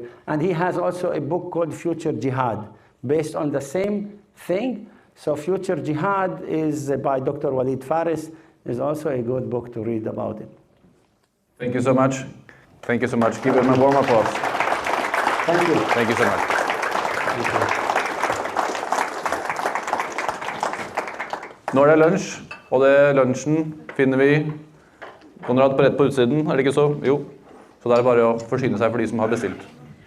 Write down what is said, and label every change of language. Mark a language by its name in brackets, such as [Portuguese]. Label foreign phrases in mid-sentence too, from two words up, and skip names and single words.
[English] And he has also a book called Future Jihad, based on the same thing. So Future Jihad is by Dr. Walid Fares, is also a good book to read about it. Thank you so much. Thank you so much. Give him a warm applause. Thank you. Thank you so much. Thank you. [Norwegian] Nå er det lunsj, og det lunsjen finner vi Konrad på rett på utsiden, er det ikke så? Jo. Så det er bare å forsyne seg for de som har bestilt.